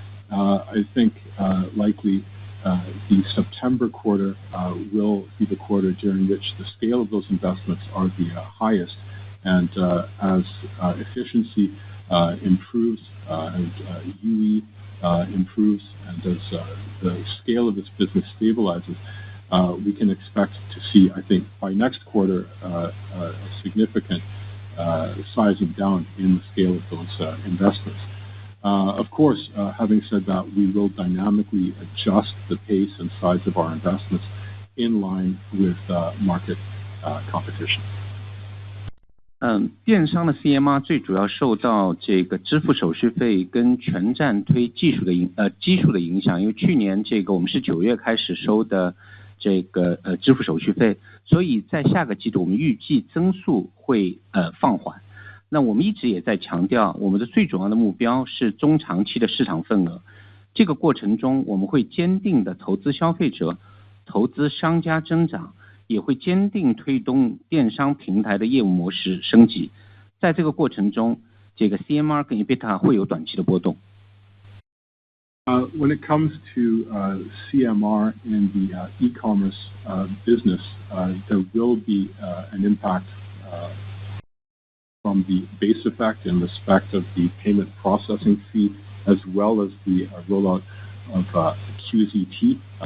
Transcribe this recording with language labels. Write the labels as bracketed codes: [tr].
[en] I think likely the September quarter will be the quarter during which the scale of those investments are the highest, and as efficiency improves and UE improves, and as the scale of this business stabilizes, we can expect to see, I think, by next quarter, a significant sizing down in the scale of those investments. Of course, having said that, we will dynamically adjust the pace and size of our investments in line with market competition. [zh] 电商的 CMR 最主要受到这个支付手续费跟全站推基数的影响，因为去年这个我们是9月开始收的这个支付手续费，所以在下个季度我们预计增速会放缓。那我们一直也在强调，我们的最主要的目标是中长期的市场份额。这个过程中，我们会坚定的投资消费者，投资商家增长，也会坚定推动电商平台的业务模式升级。在这个过程中，这个 CMR 跟 EBITDA 会有短期的波动。 [en] When it comes to CMR in the e-commerce business, there will be an impact from the base effect in respect of the payment processing fee, as well as the rollout of QZT.